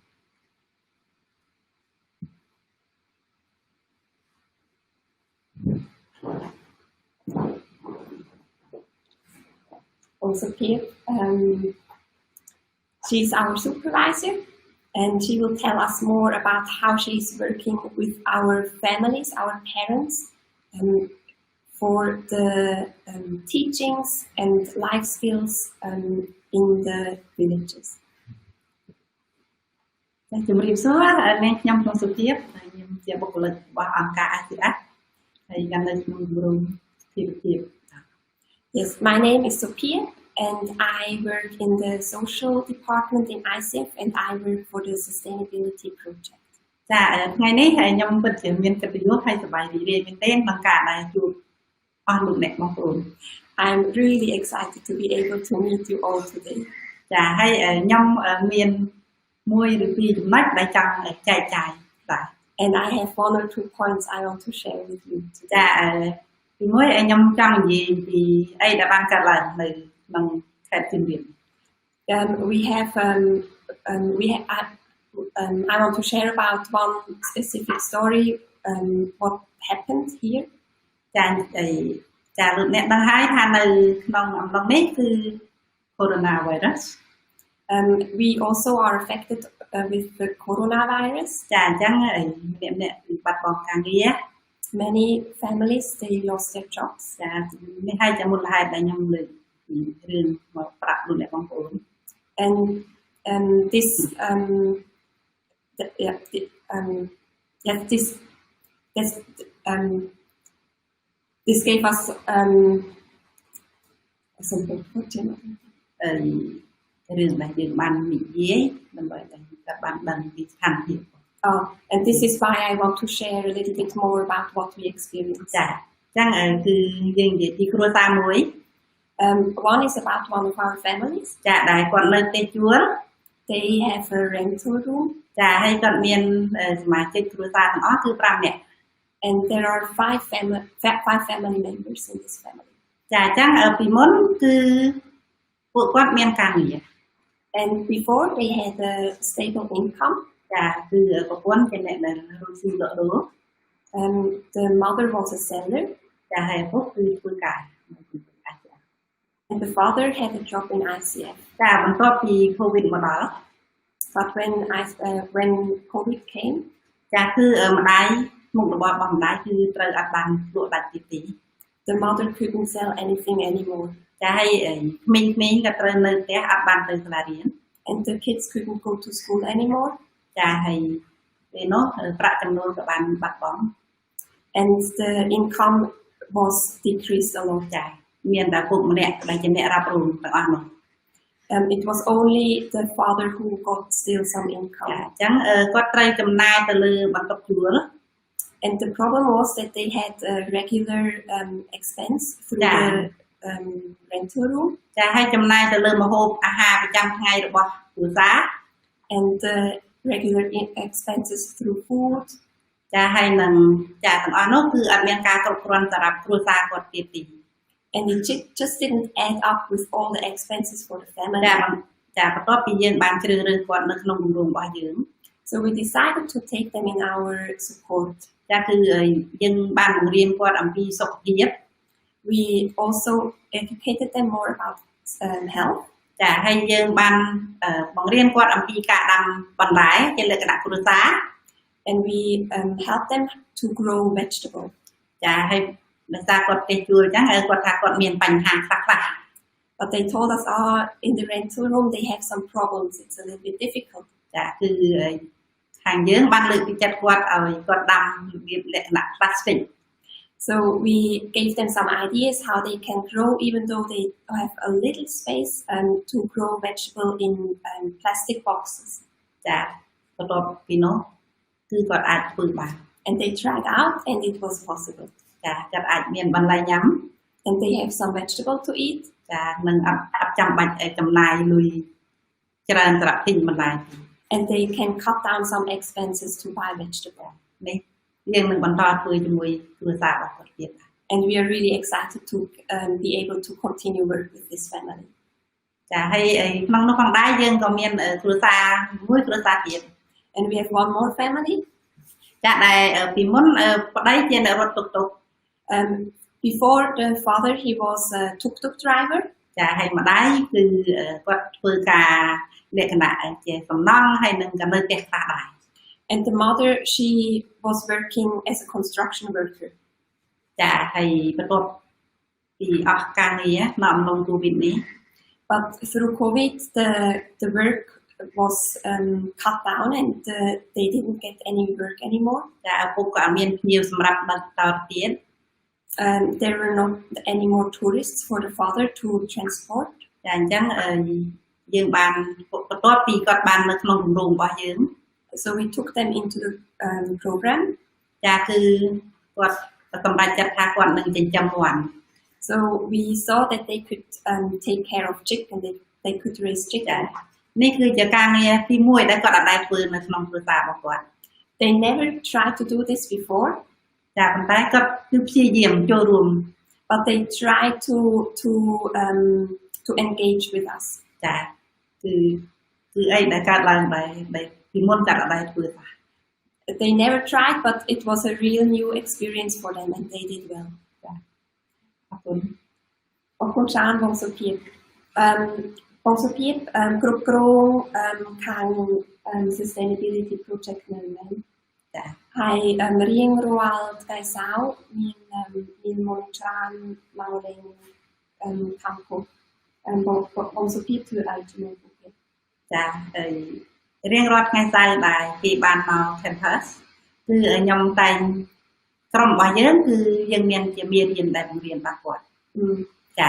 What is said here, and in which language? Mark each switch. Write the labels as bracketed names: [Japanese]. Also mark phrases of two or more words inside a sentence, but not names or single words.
[English] Sophia, she's our supervisor, and she will tell us more about how she's working with our families, our parents, for the teachings and life skills in the villages. [Khmer] ជំរាបសួរអ្នកខ្ញុំក្នុងសុភាពខ្ញុំជាបុគ្គលិករបស់អង្គការ ICS ហើយកាន់នៅក្នុងគម្រោងជីវភាព [English] Yes, my name is Sophia, and I work in the social department in ICF, and I work for the sustainability project. [Khmer] ចាថ្ងៃនេះខ្ញុំពិតជាមានកិត្តិយសហើយសប្បាយរីករាយមែនទែនក្នុងការដែលជួបអស់លោកអ្នកបងប្អូន [English] I'm really excited to be able to meet you all today. [Khmer] ចាហើយខ្ញុំមានមួយឬពីរចំណុចដែលចង់ចែកចាយបាទ [English] And I have 1 or 2 points I want to share with you today. [Khmer] ចាទីមួយខ្ញុំចង់និយាយពីអីដែលបានកើតឡើងនៅក្នុងខេត្តសៀមរាប [English] I want to share about one specific story, what happened here. [Khmer] ចាលោកអ្នកដឹងហើយថានៅក្នុងអំឡុងនេះគឺ coronavirus. [English] We also are affected with the coronavirus. [Khmer] ចាអញ្ចឹងអ្នកបាត់បង់ការងារ [English] Many families, they lost their jobs. [Khmer] ចានេះហើយជាមូលហេតុដែលខ្ញុំលើកពីរឿងមកប្រាប់លោកអ្នកបងប្អូន [English] And this gave us something. [Khmer] រឿងដែលយើងបាននិយាយដើម្បីឲ្យគាត់បានដឹងពីស្ថានភាព [English] And this is why I want to share a little bit more about what we experienced. [Khmer] ចាអញ្ចឹងគឺយើងនិយាយពីគ្រួសារមួយ [English] One is about one of our families. [Khmer] ចាដែលគាត់នៅផ្ទះជួល [English] They have a rental room. [Khmer] ចាហើយគាត់មានសមាជិកគ្រួសារទាំងអស់គឺ5នាក់ [English] And there are 5 family members in this family. [Khmer] ចាអញ្ចឹងពីមុនគឺពួកគាត់មានការងារ [English] And before they had a stable income. [Khmer] ចាគឺប្រពន្ធជាអ្នកដែលរកស៊ីលក់ដូរ [English] The mother was a seller. [Khmer] ចាហើយឪពុកគឺធ្វើការនៅទីអាចារ្យ [English] And the father had a job in ICF. [Khmer] ចាបន្ទាប់ពី COVID មកដល់ [English] But when COVID came, [Khmer] ចាគឺម្ដាយមុខរបររបស់ម្ដាយគឺត្រូវអត់បានលក់ដាច់ទី [English] the mother couldn't sell anything anymore. [Khmer] ចាហើយក្មេងៗក៏ត្រូវនៅផ្ទះអត់បានទៅសាលារៀន [English] And the kids couldn't go to school anymore. [Khmer] ចាហើយពេលនោះប្រាក់ចំណូលក៏បានបាត់បង់ [English] And the income was decreased a lot. [Khmer] ចាមានតែពុកម្នាក់ដែលជាអ្នករ៉ាប់រងទាំងអស់នោះ [English] It was only the father who got still some income. [Khmer] អញ្ចឹងគាត់ត្រូវចំណាយទៅលើបន្ទប់ជួល [English] And the problem was that they had a regular expense through the rental room. [Khmer] ចាហើយចំណាយទៅលើម្ហូបអាហារប្រចាំថ្ងៃរបស់គ្រួសារ [English] And the regular expenses through food. [Khmer] ចាហើយនឹងចាទាំងអស់នោះគឺអត់មានការគ្រប់គ្រាន់សម្រាប់គ្រួសារគាត់ទៀតទេ [English] And it just didn't add up with all the expenses for the family. [Khmer] ចាបន្ទាប់ពីយើងបានជ្រើសរើសគាត់នៅក្នុងគម្រោងរបស់យើង [English] So we decided to take them in our support. [Khmer] ចាគឺយើងបានបង្រៀនគាត់អំពីសុខភាព [English] We also educated them more about health. [Khmer] ចាហើយយើងបានបង្រៀនគាត់អំពីការដាំបន្លែជាលក្ខណៈគ្រួសារ [English] And we helped them to grow vegetables. [Khmer] ចាហើយដោយសារគាត់ទេជួលអញ្ចឹងគាត់ថាគាត់មានបញ្ហាខ្លះ [English] But they told us, in the rental room they have some problems. It's a little bit difficult. [Khmer] ចាគឺខាងយើងបានលើកទឹកចិត្តគាត់ឲ្យគាត់ដាំរបៀបលក្ខណៈ plastic. [English] So we gave them some ideas how they can grow even though they have a little space to grow vegetable in plastic boxes. [Khmer] ចាបន្ទាប់ពីនោះគឺគាត់អាចធ្វើបាន [English] And they tried out and it was possible. [Khmer] ចាគាត់អាចមានបន្លែញ៉ាំ [English] And they have some vegetable to eat. [Khmer] ចានឹងអត់ចាំបាច់ចំណាយលុយច្រើនសម្រាប់ទិញបន្លែ [English] And they can cut down some expenses to buy vegetable. [Khmer] នេះយើងនឹងបន្តធ្វើជាមួយគ្រួសាររបស់គាត់ទៀត [English] And we are really excited to be able to continue work with this family. [Khmer] ចាហើយក្នុងនោះផងដែរយើងក៏មានគ្រួសារមួយគ្រួសារទៀត [English] And we have one more family. [Khmer] ចាដែលពីមុនប្តីជាអ្នករត់តុកតុក [English] Before the father he was a tuk-tuk driver. [Khmer] ចាហើយម្ដាយគឺគាត់ធ្វើការលក្ខណៈជាសំណង់ហើយនឹងក៏នៅផ្ទះខ្លះដែរ [English] And the mother she was working as a construction worker. [Khmer] ចាហើយបន្ទាប់ពីអស់ការងារនៅអំឡុង COVID នេះ [English] But through COVID the work was cut down and they didn't get any work anymore. [Khmer] ចាឪពុកក៏អត់មានភ្ញៀវសម្រាប់បន្តទៀត [English] There were not any more tourists for the father to transport. [Khmer] ចាអញ្ចឹងយើងបានបន្ទាប់ពីគាត់បាននៅក្នុងគម្រោងរបស់យើង [English] So we took them into the program. [Khmer] ចាគឺគាត់សម្រេចចិត្តថាគាត់នឹងចិញ្ចឹមមាន់ [English] So we saw that they could take care of chicken. They could raise chicken. [Khmer] នេះគឺជាការងារទី1ដែលគាត់អត់ដែលធ្វើនៅក្នុងគ្រួសាររបស់គាត់ [English] They never tried to do this before. [Khmer] ចាប៉ុន្តែគាត់គឺព្យាយាមចូលរួម [English] But they tried to engage with us. [Khmer] ចាគឺអីដែលកើតឡើងដែលពីមុនគាត់អត់ដែលធ្វើដែរ [English] They never tried, but it was a real new experience for them, and they did well. [Khmer] ចាអរគុណ អរគុណច្រើនបងសុភាពបងសុភាពគ្រប់គ្រងខាង [English] sustainability project [Khmer] នៅហ្នឹង ចា ហើយរៀងរាល់ថ្ងៃសៅរ៍មានមុនច្រើនមកលេងខាងពុកបងសុភាពធ្វើឲ្យជាមួយពួកគេ ចារៀងរាល់ថ្ងៃសៅរ៍ដែរគេបានមក campus គឺខ្ញុំតែងក្រុមរបស់យើងគឺយើងមានជាមេរៀនដែលបង្រៀនaboutគាត់ចា